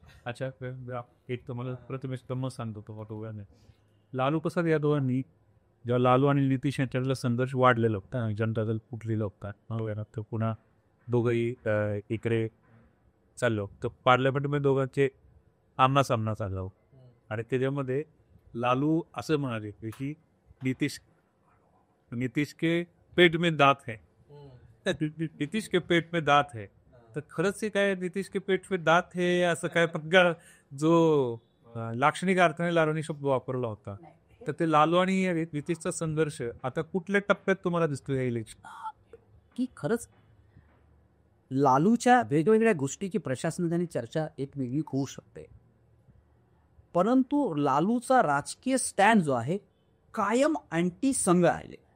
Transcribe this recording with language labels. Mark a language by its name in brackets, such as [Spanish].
[Marathi] अच्छा, एक तुम्हाला प्रथमेश गंमत सांगतो तो फोटोने. लालू प्रसाद या दोघांनी जेव्हा लालू आणि नितीश यांच्यातला संघर्ष वाढलेला होता, जनता दल फुटलेलं होता, तर पुन्हा दोघंही इकडे चाललो, तर पार्लमेंटमध्ये दोघांचे आमना-सामना चालला हो. आणि त्याच्यामध्ये लालू असं म्हणाले की [Hindi] नितीश के पेट में दात है, नितीश के पेट में दात है. [Marathi] तर खरंच हे काय [Hindi] नितीश के पेट में दात है [Marathi] असं काय प्रकार जो लाक्षणिक अर्थाने लालूनी शब्द वापरला होता, तर ते लालू आणि नितीशचा संघर्ष आता कुठल्या टप्प्यात तुम्हाला दिसतो या इलेक्शन? की खरंच लालूच्या वेगवेगळ्या गोष्टीची प्रशासनाने चर्चा एक वेगळी होऊ शकते, परंतु लालूचा राजकीय स्टँड जो आहे कायम अँटी संघ आहे.